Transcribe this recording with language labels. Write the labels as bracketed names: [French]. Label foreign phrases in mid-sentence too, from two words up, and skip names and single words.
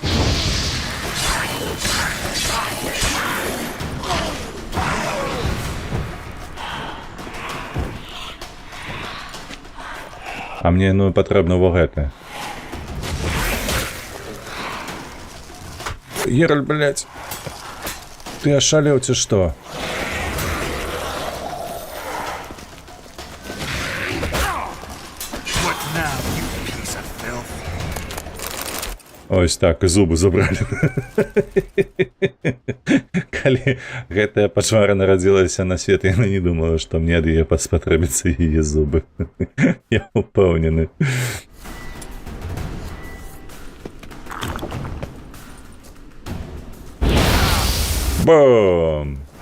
[Belarusian] А мне, ну, патрэбна во гэта. Геральт, блядь. Ты ашалеў ці што? [English] What now, you piece of filth? [Belarusian] Ось так, і зубы забралі. Калі гэтая пачвара нарадзілася на свет, яна не думала, што мне ад яе паспатрэбіцца яе зубы. Я упэўнены. Бом!